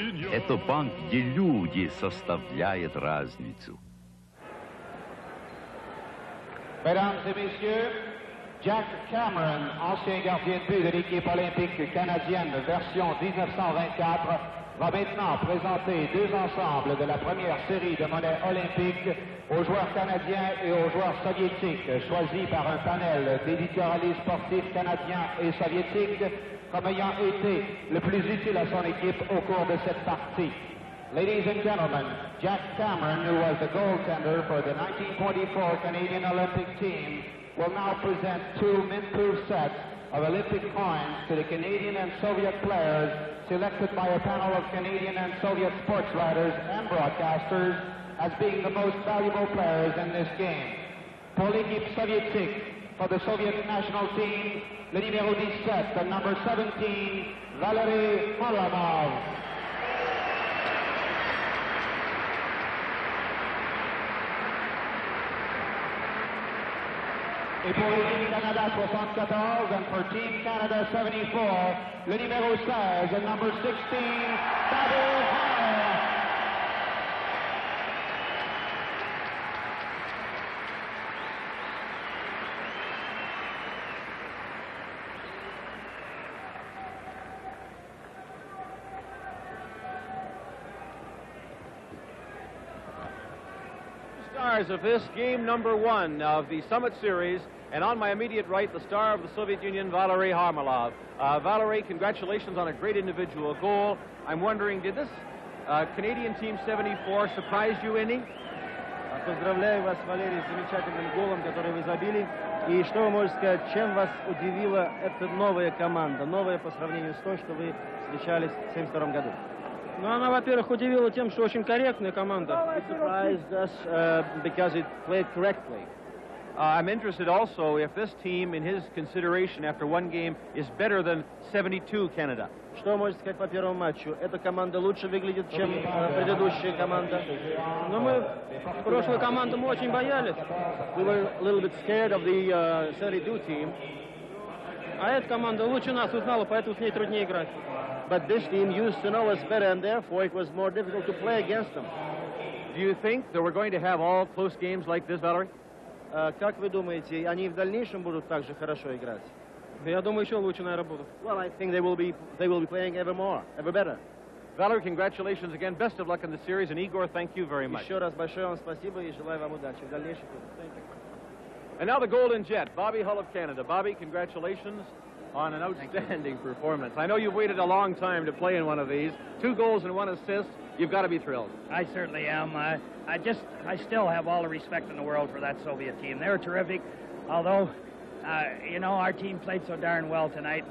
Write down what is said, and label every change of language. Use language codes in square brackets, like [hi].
[ru] Это банк, где люди составляют разницу. [fr] Mesdames et messieurs, Jack Cameron, ancien gardien de but de l'équipe olympique canadienne version 1924, va maintenant présenter deux ensembles de la première série de monnaie olympique aux joueurs canadiens et aux joueurs soviétiques, choisis par un panel d'éditorialistes sportifs canadiens et soviétiques comme ayant été le plus utile à son équipe au cours de cette partie. [en] Ladies and gentlemen, Jack Cameron, who was the goaltender for the 1924 Canadian Olympic team, will now present two mint-proof sets of Olympic coins to the Canadian and Soviet players selected by a panel of Canadian and Soviet sports writers and broadcasters as being the most valuable players in this game. [fr] Pour l'équipe soviétique, [en] for the Soviet national team, [fr] le numéro 17, [en] the number 17, Valery Harlamov. [fr] Et pour l'équipe Canada 74, [en] and for Team Canada 74, [fr] le numéro 16, [en] the number 16, Bobby Hall. Stars of this game number 1 of the Summit Series, and on my immediate right, the star of the Soviet Union, Valery Harlamov. Valery, congratulations on a great individual goal. I'm wondering, did this Canadian Team 74 surprise you any? [ru] Поздравляю вас, Валерий, с замечательным голом, который вы забили. И что вы можете сказать, чем вас удивила эта новая команда, новая по сравнению с той, что вы встречались в 1972 году? Ну, она, во-первых, удивила тем, что очень корректная команда. [en] It surprised us because it played correctly. I'm interested also if this team, in his consideration after one game, is better than 72 Canada. [ru] Что можете сказать по первому матчу? Эта команда лучше выглядит, чем предыдущая команда. Но мы прошлую команду мы очень боялись. [en] We were a little bit scared of the 72 team. [ru] А эта команда лучше нас узнала, поэтому с ней труднее играть. [en] But this team used to know us better, and therefore it was more difficult to play against them. Do you think that we're going to have all close games like this, Valery? [ru] Как вы думаете, они в дальнейшем будут так же хорошо играть? Я думаю, еще лучше, наверное, будут. [en] Well, I think they will be playing ever more, ever better. Valery, congratulations again. Best of luck in the series, and Igor, thank you very much. [ru] Еще раз большое вам спасибо и желаю вам удачи в дальнейшем. [en] Thank you. And now the Golden Jet, Bobby Hull of Canada. Bobby, congratulations on an outstanding performance. I know you've waited a long time to play in one of these. 2 goals and 1 assist. You've got to be thrilled. I certainly am. I still have all the respect in the world for that Soviet team. They were terrific, although, you know, our team played so darn well tonight.